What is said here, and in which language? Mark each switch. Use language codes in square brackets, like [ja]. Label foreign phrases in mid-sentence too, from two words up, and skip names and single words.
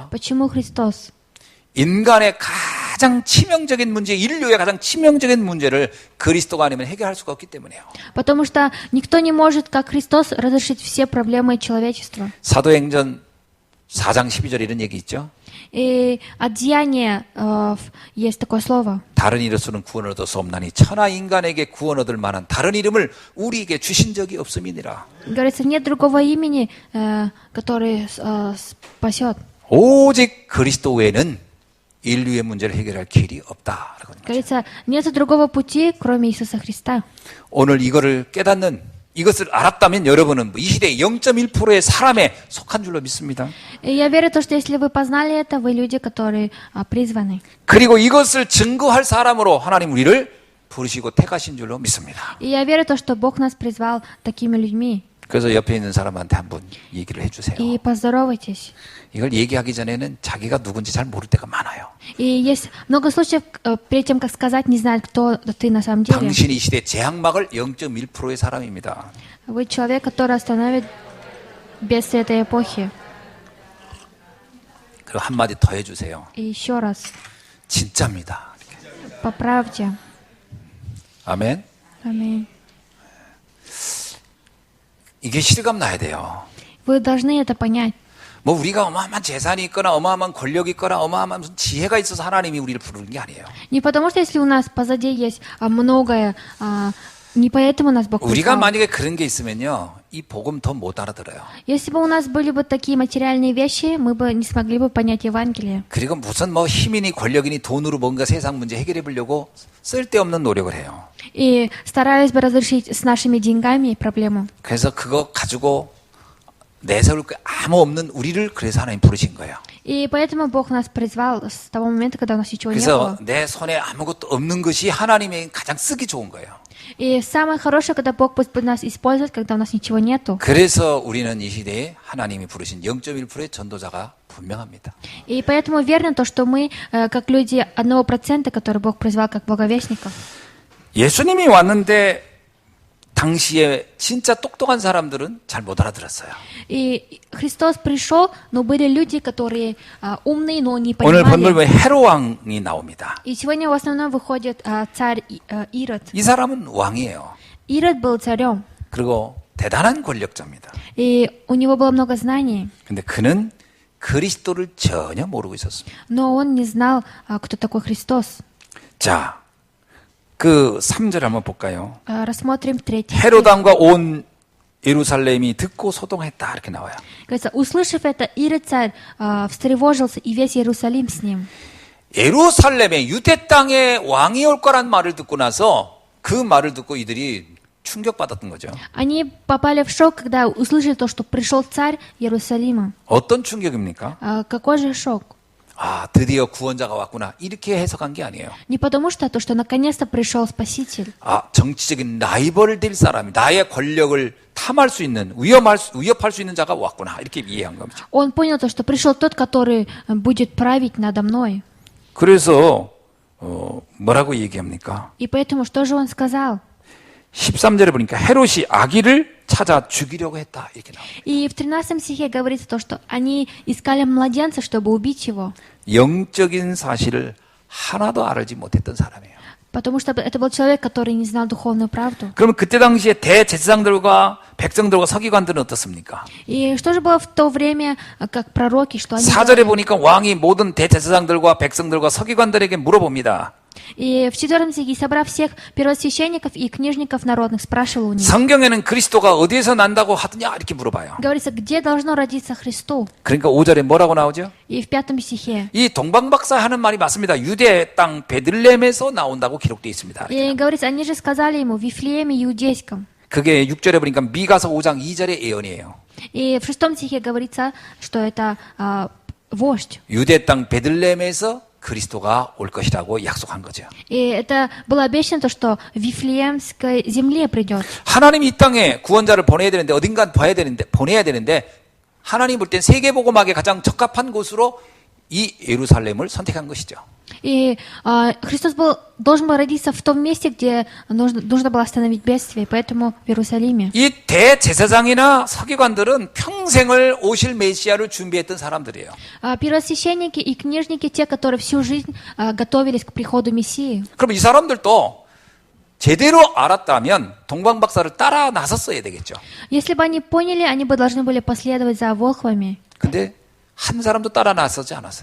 [ru] Почему Христос? [ko] 인간의 가장 가장 치명적인 문제, 인류의 가장 치명적인 문제를 그리스도가 아니면 해결할 수가 없기 때문에요. [ru] Потому что никто не может, как Христос, разрешить все проблемы человечества. [ko] 사도행전 4장 12절 이런 얘기 있죠. [ru] И от деяния есть такое слово. [ko] 다른 이로서는 구원을 얻을 수 없나니 천하 인간에게 구원 얻을 만한 다른 이름을 우리에게 주신 적이 없음이니라. [ru] Говорится, нет другого имени, который спасет. [ko] 오직 그리스도 외에는 인류의 문제를 해결할 길이 없다. [ru] Говорится, нет другого пути, кроме Иисуса Христа. [ko] 오늘 이거를 깨닫는 이것을 알았다면 여러분은 이 시대의 0.1%의 사람에 속한 줄로 믿습니다. [ru] И я верю, что если вы познали это, вы люди, которые призваны. [ko] 그리고 이것을 증거할 사람으로 하나님 우리를 부르시고 택하신 줄로 믿습니다. [ru] И я верю, что Бог нас призвал такими людьми. [ko] 그래서 옆에 있는 사람한테 한번 얘기를 해주세요. [ru] И поздоровайтесь. [ko] 이걸 얘기하기 전에는 자기가 누군지 잘 모를 때가 많아요. [ru] И есть много случаев, перед тем, как сказать, не знают, кто ты на самом деле. [ko] 당신이 이 시대의 제약막을 0.1%의 사람입니다. [ru] Вы человек, который остановит бедствие этой эпохи. [ko] 그리고 한마디 더 해주세요. [ru] И еще раз, [ko] 진짜입니다. [ru] по правде. [ko] 아멘. [ru] Аминь. [ko] 이게 실감 나야 돼요. [ru] Вы должны это понять. [ko] 뭐 우리가 어마어마한 재산이 있거나 어마어마한 권력이 있거나 어마어마한 무슨 지혜가 있어서 하나님이 우리를 부르는 게 아니에요. [ru] Не потому что если у нас позади есть многое, не поэтому нас Бог [ko] 우리가 [ru] призвал. [ko] 만약에 그런 게 있으면요, 이 복음 더 못 알아들어요. [ru] Если бы у нас были бы такие материальные вещи, мы бы не смогли бы понять Евангелие. [ko] 그리고 무슨 뭐 힘이니 권력이니 돈으로 뭔가 세상 문제 해결해 보려고 쓸데없는 노력을 해요. [ru] И старались бы разрешить с нашими деньгами проблему. [ko] 그래서 그거 가지고 내세울 게 아무 없는 우리를 그래서 하나님 부르신 거예요. [ru] И поэтому Бог нас призвал с того момента, когда у нас ничего не [ko] 그래서 [ru] было. [ko] 내 손에 아무것도 없는 것이 하나님의 가장 쓰기 좋은 거예요. [ru] И самое хорошее, когда Бог будет нас использовать, когда у нас ничего нету. [ko] 그래서 우리는 이 시대에 하나님이 부르신 0.1%의 전도자가 분명합니다. [ru] И поэтому верно то, что мы, как люди 1%, которые Бог призвал как благовестников. [ko] 예수님이 왔는데 당시에 진짜 똑똑한 사람들은 잘 못 알아들었어요. [ru] И Христос пришел, но были люди, которые умные, но не [ko] 오늘 [ru] понимали. [ko] 본문에 헤롯 왕이 나옵니다. [ru] И сегодня в основном выходит царь Ирод. [ko] 이 사람은 왕이에요. [ru] Ирод был царем, [ko] 그리고 대단한 권력자입니다. [ru] и у него было много знаний, [ko] 근데 그는 그리스도를 전혀 모르고 있었습니다. [ru] но он не знал, кто такой Христос. [ko] 자, 그 3절 한번 볼까요? [ru] Рассмотрим 3 стих. [ko] 헤롯 왕과 온 예루살렘이 듣고 소동했다 이렇게 나와요. [ru] Говорится, услышав это, Ирод царь встревожился, и весь Иерусалим с ним. [ko] 예루살렘에 유대 땅에 왕이 올 거란 말을 듣고 나서 그 말을 듣고 이들이 충격받았던 거죠. [ru] Они попали в шок, когда услышали то, что пришел царь Иерусалима. [ko] 어떤 충격입니까? [ru] Какой же шок? [ko] 아, 드디어 구원자가 왔구나. 이렇게 해석한 게 아니에요. [ru] Не потому что то, что наконец-то пришел Спаситель. [ko] 아, 정치적인 라이벌을 될 사람이 나의 권력을 탐할 수 있는, 위협할 수 있는 자가 왔구나. 이렇게 이해한 거죠. [ru] Он понял то, что пришел тот, который будет править надо мной. [ko] 그래서 뭐라고 얘기합니까? [ru] И поэтому что же он сказал? [ko] 13절에 보니까 헤롯이 아기를 찾아 죽이려고 했다. 이렇게 나옵니다. [ru] И в 13 стихе говорится то, что они искали младенца, чтобы убить его. [ko] 영적인 사실을 하나도 알지 못했던 사람이에요. [ru] Потому что это был человек, который не знал духовную правду. [ko] 그러면 그때 당시에 대제사장들과 백성들과 서기관들은 어떻습니까? [ru] И что же было в то время, как пророки, что они [ko] 4절에 [ru] делали? [ko] 보니까 왕이 모든 대제사장들과 백성들과 서기관들에게 물어봅니다. [ru] И в 4 стихе, собрав всех первосвященников и книжников народных, спрашивал у них. [ko] 성경에는 그리스도가 어디에서 난다고 하더냐 이렇게 물어봐요. [ru] Говорится, где должно родиться Христу? [ko] 그러니까 5절에 뭐라고 나오죠? [ru] И в 5 стихе. [ko] 이 동방박사 하는 말이 맞습니다. 유대 땅 베들레헴에서 나온다고 기록되어 있습니다. [ru] И говорится, они же сказали ему, в Вифлееме Иудейском. [ko] 그게 6절에 보니까 미가서 5장 2절의 예언이에요. [ru] И в 6 стихе говорится, что это вождь. [ko] 유대 땅 베들레헴에서 그리스도가 올 것이라고 약속한 거죠. [ru] И это было обещано, то, что в Вифлеемской земле придет. [ko] 하나님이 이 땅에 구원자를 보내야 되는데 어딘가 보내야 되는데 하나님 볼 땐 세계복음학에 가장 적합한 곳으로 이 예루살렘을 선택한 것이죠. [ru] И Христос должен был родиться в том месте, где нужно было остановить бедствие, поэтому в Иерусалиме. [ko] 이 대제사장이나 서기관들은 평생을 오실 메시아를 준비했던 사람들이에요. [ru] Первосвященники и книжники, те, которые всю жизнь готовились к приходу Мессии. [ko] 그럼 이 사람들도 제대로 알았다면 동방박사를 따라 나섰어야 되겠죠. [ru] Если бы они поняли, они бы должны были последовать за волхвами. [ko] 근데 한 사람도 따라 나서지 않았어요.